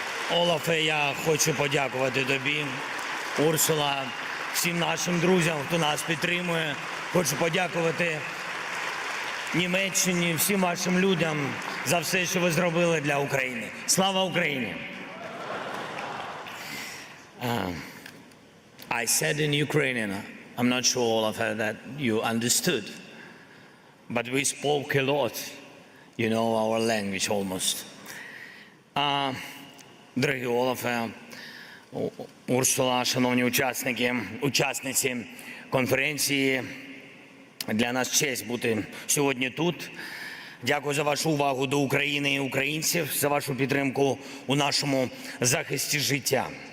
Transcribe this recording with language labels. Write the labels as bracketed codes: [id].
[uk] Олафе, я хочу подякувати тобі. Урсула, всім нашим друзям, хто нас підтримує. Хочу подякувати Німеччині, всім вашим людям за все, що ви зробили для України. Слава Україні! [en] I said in Ukrainian, I'm not sure, Olaf, that you understood. But we spoke a lot, you know, our language almost. [uk] Дорогі Олафе, Урсула, шановні учасниці конференції, для нас честь бути сьогодні тут. Дякую за вашу увагу до України і українців, за вашу підтримку у нашому захисті життя.